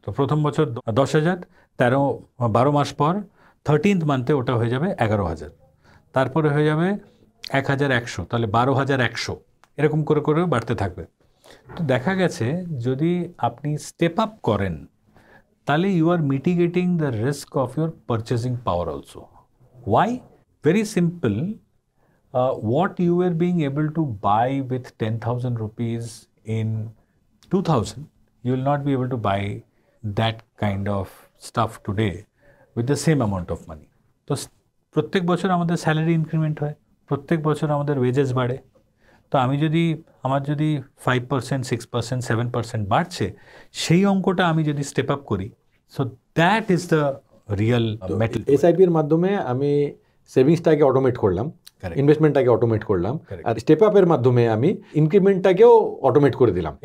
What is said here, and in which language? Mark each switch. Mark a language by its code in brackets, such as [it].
[bn] তো প্রথম বছর 10,000, 12 মাস পর 13th মান্থে ওটা হয়ে যাবে 11,000, তারপরে হয়ে যাবে 1100, তাহলে 12,100, এরকম করে করে বাড়তে থাকবে। তো দেখা গেছে যদি আপনি স্টেপ আপ করেন তাহলে [en] You are mitigating the risk of your purchasing power also. Why? Very simple, what you were being able to buy with 10,000 rupees in 2000, you will not be able to buy that kind of stuff today with the same amount of money. [bn] তো প্রত্যেক বছর আমাদের salary increment হয়, প্রত্যেক বছর আমাদের wages বাড়ে। তো আমার যদি 5%, 6%, 7% বাড়ছে, সেই অঙ্কটা আমি যদি স্টেপ আপ করি, [en] So that is the real metal. [bn] এসআইপির মাধ্যমে আমি সেভিংসটাকে অটোমেট করলাম, ইনভেস্টমেন্টটাকে অটোমেট করলাম, আর স্টেপ আপের মাধ্যমে আমি ইনক্রিমেন্টটাকেও অটোমেট করে দিলাম।